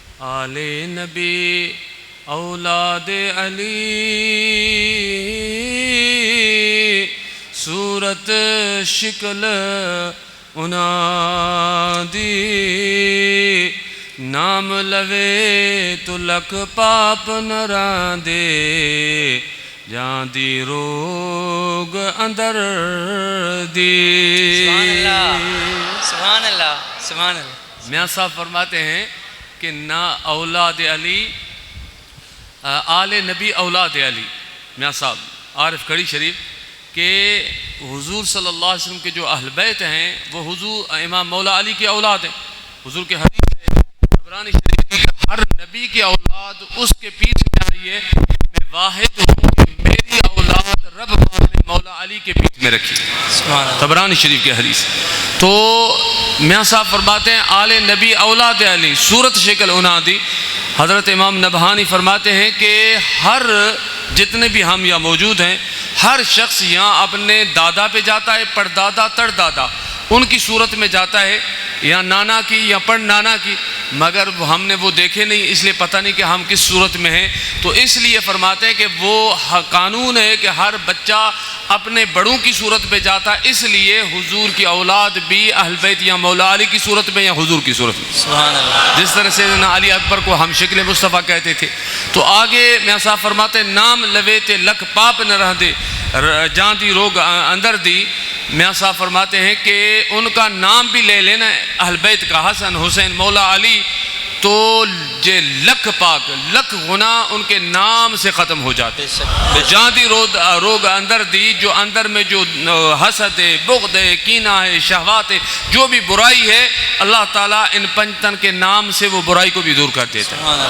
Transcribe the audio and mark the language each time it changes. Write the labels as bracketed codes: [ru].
[pa] آل نبی اولاد علی صورت شکل انہاں دی نام لوے تو لکھ پاپ نہ راندے جان دی روگ اندر دی. [ur] سبحان اللہ سبحان اللہ سبحان اللہ. میاں صاحب فرماتے ہیں کہ نہ اولاد علی آل نبی اولاد علی. میاں صاحب عارف کھڑی شریف کہ حضور صلی اللہ علیہ وسلم کے جو اہل بیت ہیں وہ حضور امام مولا علی کی اولاد ہیں. حضور کے حدیث عبرانی شریف کی ہر نبی کی اولاد اس کے پیچھے آئی ہے. میں واحد ہوں کہ میری اولاد رب پاک نے مولا علی کے پیٹھ میں رکھی، سبحان اللہ. طبرانی شریف کی حدیث. تو میاں صاحب فرماتے ہیں [pa] آل نبی اولاد علی صورت شکل انادی. [ur] حضرت امام نبہانی فرماتے ہیں کہ ہر جتنے بھی ہم یہاں موجود ہیں، ہر شخص یہاں اپنے دادا پہ جاتا ہے، پردادا تردادا ان کی صورت میں جاتا ہے، یا نانا کی یا پڑ نانا کی، مگر ہم نے وہ دیکھے نہیں، اس لیے پتہ نہیں کہ ہم کس صورت میں ہیں. تو اس لیے فرماتے ہیں کہ وہ قانون ہے کہ ہر بچہ اپنے بڑوں کی صورت پہ جاتا ہے، اس لیے حضور کی اولاد بھی اہل بیت یا مولا علی کی صورت میں یا حضور کی صورت میں. سبحان اللہ. جس طرح سے علی اکبر کو ہم شکل مصطفیٰ کہتے تھے. تو آگے میاں صاحب فرماتے ہیں [pa] نام لویتے لکھ پاپ نہ رہ دے جان دی روگ اندر دی. [ur] میاں صاحب فرماتے ہیں کہ ان کا نام بھی لے لینا اہل بیت کا، حسن حسین مولا علی، تو جے لکھ پاک لکھ گناہ ان کے نام سے ختم ہو جاتے. [pa] جان دی روگ اندر دی، [ur] جو اندر میں جو حسد ہے، بغض ہے، کینہ ہے، شہوات ہے، جو بھی برائی ہے، اللہ تعالیٰ ان پنجتن کے نام سے وہ برائی کو بھی دور کر دیتا ہے.